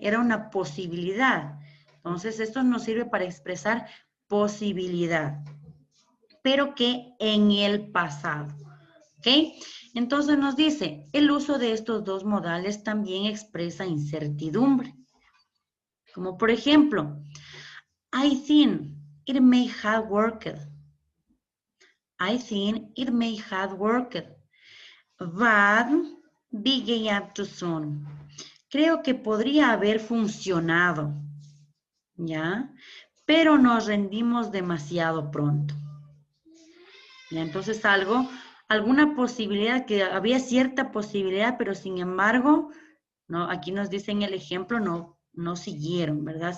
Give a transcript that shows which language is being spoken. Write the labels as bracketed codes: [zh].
[es] Era una posibilidad. Entonces, esto nos sirve para expresar posibilidad, pero que en el pasado, ¿ok? Entonces nos dice, el uso de estos dos modales también expresa incertidumbre. Como por ejemplo, [en] I think it may have worked. I think it may have worked, but began up too soon. [es] Creo que podría haber funcionado, ¿ya? Pero nos rendimos demasiado pronto. ¿Ya? Entonces alguna posibilidad, que había cierta posibilidad, pero sin embargo, no, aquí nos dicen el ejemplo, no siguieron, ¿verdad?